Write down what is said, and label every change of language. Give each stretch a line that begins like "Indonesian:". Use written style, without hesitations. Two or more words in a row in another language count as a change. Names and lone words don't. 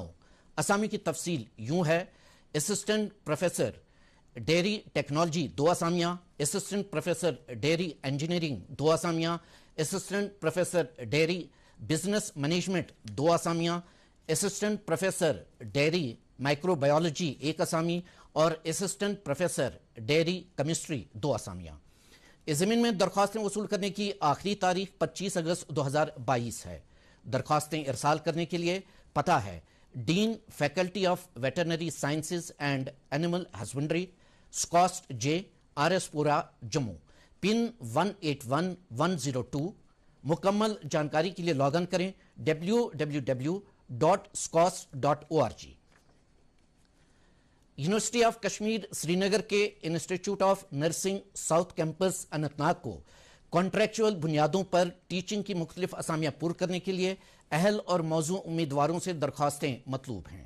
Urdu: اسامی کی تفصیل یوں ہے:
English: assistant professor dairy technology
Urdu: 2 اسامیاں،
English: assistant professor dairy engineering
Urdu: 2 اسامیاں،
English: assistant professor dairy business management
Urdu: 2 اسامیاں،
English: assistant professor dairy microbiology
Urdu: 1 اسامی اور
English: assistant professor dairy chemistry
Urdu: 2 اسامیاں۔ اس زمین میں درخواستیں وصول کرنے کی آخری تاریخ 25 اگست 2022 ہے۔ درخواستیں ارسال کرنے کے لیے پتہ ہے: ڈین فیکلٹی آف ویٹرنری سائنسز اینڈ اینیمل ہسبنڈری، سکاسٹ جے، RS پورا، جموں، پن 181102۔ مکمل جانکاری کے لیے
English: log in
Urdu: کریں www.scos.org۔ یونیورسٹی آف کشمیر سری نگر کے انسٹیٹیوٹ آف نرسنگ ساؤتھ کیمپس اننت ناگ کو کانٹریکچول بنیادوں پر ٹیچنگ کی مختلف اسامیاں پر کرنے کے لیے اہل اور موزوں امیدواروں سے درخواستیں مطلوب ہیں۔